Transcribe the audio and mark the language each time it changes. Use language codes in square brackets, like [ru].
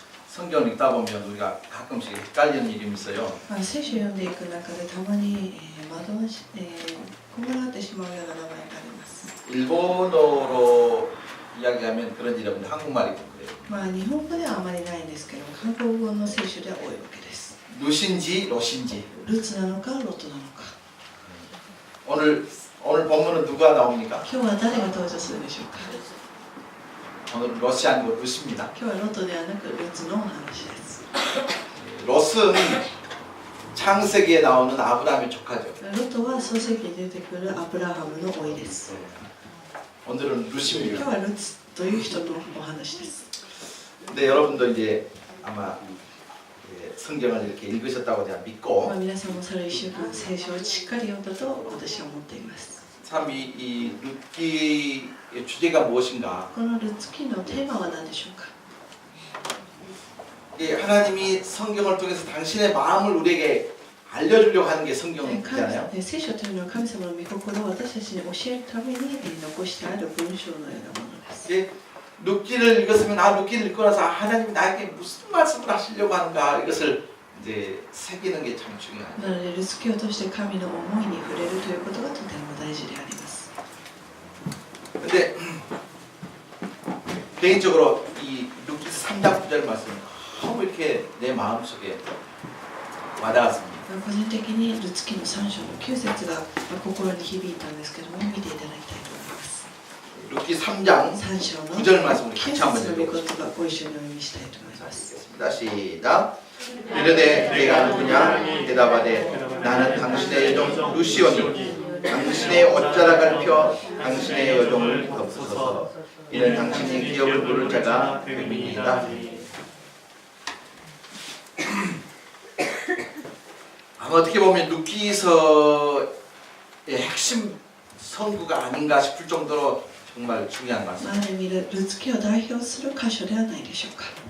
[ko] 성경을 읽다 보면 우리가 가끔씩 헷갈리는 일이 있어요. [ja] 聖書を読んでいく中でたまに惑わし困らってしまうような名前があります。 [ko] 일본어로 이야기하면 그런 일이 없는데 한국말이 그래요. [ja] 日本語ではあまりないんですけども、韓国語の聖書では多いわけです。 [ko] 루신지 로신지. [ja] ルツなのかロトなのか。 [ko] 오늘 본문은 누가 나옵니까? [ja] 今日は誰が登場するでしょうか。 [ko] 오늘 로시 아니고 루시입니다. [ja] 今日はロトではなくルツのお話です。 [ko] 롯은 창세기에 나오는 아브라함의 조카죠. [ja] ロトは創世記に出てくるアブラハムの甥です。 [ko] 오늘은 [ja] 今日 [ko] 루시입니다. [ja] はルツという人のお話です。 [ko] 근데 여러분도 이제 아마 성경을 이렇게 읽으셨다고 제가 믿고 [ja] 皆さんもそれ1週間聖書をしっかり読んだと私は思っています。 [ko] 참 이 룻기의 주제가 무엇인가? [ja] このルツ記のテーマは何でしょうか。 [ko] 하나님이 성경을 통해서 당신의 마음을 우리에게 알려주려고 하는 게 성경이잖아요. [ja] 聖書というのは神様の御心を私たちに教えるために残してある文章のようなものです。 [ko] 룻기를 읽었으면 룻기를 읽고 나서 하나님이 나에게 무슨 말씀을 하시려고 하는가 이것을 이제 새기는 게 참 중요해요. [ja] なのでルツ記を通して神の思いに触れるということがとても大事であります。 [ko] 근데 개인적으로 이 룻기서 3장 9절 말씀 너무 이렇게 내 마음속에 와닿았습니다. [ja] 個人的にルツ記の3章の9節が心に響いたんですけども、見ていただきたいと思います。 [ko] 룻기 3장 [ja] 3章の [ko] 9절 말씀을 [ja] 9 [ko] 같이 한번 [ja] 節の御 [ko] 읽어보겠습니다. [ja] 言葉ご一緒にお読みしたいと思います。 [ko] 시작. 이르되 내가 누구냐 대답하되 나는 당신의 여종 루시오니 당신의 옷자락을 펴 당신의 여종을 덮으소서 이는 당신의 기업을 부를 자가 됨이니이다. 아마 어떻게 보면 룻기서의 핵심 선구가 아닌가 싶을 정도로 정말 중요한 말씀. [ja] ある意味でルツ記を代表する箇所ではないでしょうか。